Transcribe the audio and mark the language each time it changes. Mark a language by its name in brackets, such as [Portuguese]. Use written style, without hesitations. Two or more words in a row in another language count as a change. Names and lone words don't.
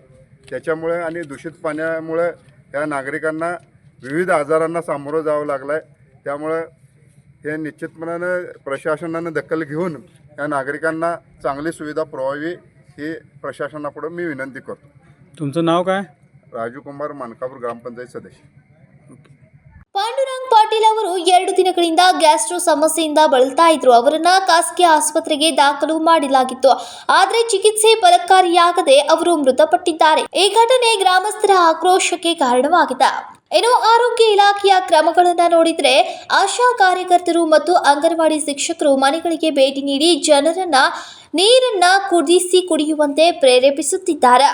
[Marathi] त्याच्यामुळे आणि दूषित पाण्यामुळे या नागरिकांना विविध आजारांना सामोरं जावं लागलं आहे. त्यामुळं हे निश्चितपणानं प्रशासनानं दखल घेऊन या नागरिकांना चांगली सुविधा पुरवावी ही प्रशासनापुढे मी विनंती करतो. तुमचं नाव काय? राजू कुमार, मानकापूर ग्रामपंचायत सदस्य. [Kannada] ಪಾಂಡುರಂಗ್ ಪಾಟೀಲ್ ಅವರು 2 ದಿನಗಳಿಂದ ಗ್ಯಾಸ್ಟ್ರೋ ಸಮಸ್ಯೆಯಿಂದ ಬಳಲ್ತಾ ಇದ್ರು. ಅವರನ್ನ ಖಾಸಗಿ ಆಸ್ಪತ್ರೆಗೆ ದಾಖಲು ಮಾಡಲಾಗಿತ್ತು. ಆದರೆ ಚಿಕಿತ್ಸೆ ಫಲಕಾರಿಯಾಗದೆ ಅವರು ಮೃತಪಟ್ಟಿದ್ದಾರೆ. ಈ ಘಟನೆ ಗ್ರಾಮಸ್ಥರ ಆಕ್ರೋಶಕ್ಕೆ ಕಾರಣವಾಗಿದೆ. ಇನ್ನು ಆರೋಗ್ಯ ಇಲಾಖೆಯ ಕ್ರಮಗಳನ್ನು ನೋಡಿದರೆ ಆಶಾ ಕಾರ್ಯಕರ್ತರು ಮತ್ತು ಅಂಗನವಾಡಿ ಶಿಕ್ಷಕರು ಮನೆಗಳಿಗೆ ಭೇಟಿ ನೀಡಿ ಜನರನ್ನ ನೀರನ್ನ ಕುಡಿಯುವಂತೆ ಪ್ರೇರೇಪಿಸುತ್ತಿದ್ದಾರೆ.